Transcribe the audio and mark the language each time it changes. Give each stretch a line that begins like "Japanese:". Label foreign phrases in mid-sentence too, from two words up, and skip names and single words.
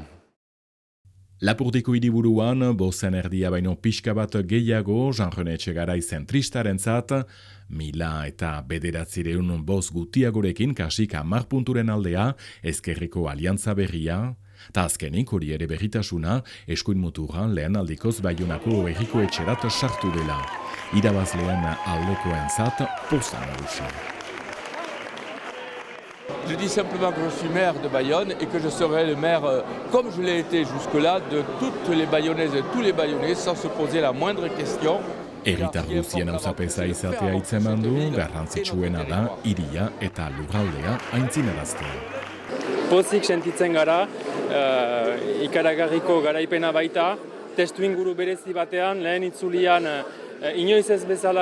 Basque: Lapurdiko hiriburuan, bozen erdia baino pixka bat gehiago, Jean-René Etxegarai zentristarentzat, 1000 eta 900 boz gutiagorekin kasik 10 punturen aldea, ezkerreko aliantza berria, eta azkenik hori ere berritasuna, eskuin muturran lehen aldikoz Baionako herriko etxerat sartu dela. Irabazleen aldekoentzat poza nagusi.
French: Je dis simplement que je suis maire de Bayonne et que je serai le maire, comme je l'ai été jusque-là, de toutes les Bayonnaises et tous les Bayonnais sans se poser la moindre question.
Basque: Herritar guztien auzapeza izatea hitzeman du, garrantzitsuena da hiria eta lurraldea aintzinaraztea. Pozik sentitzen gara, ikaragarriko garaipena baita, testu inguru berezi batean, lehen itzulian inoiz ez bezala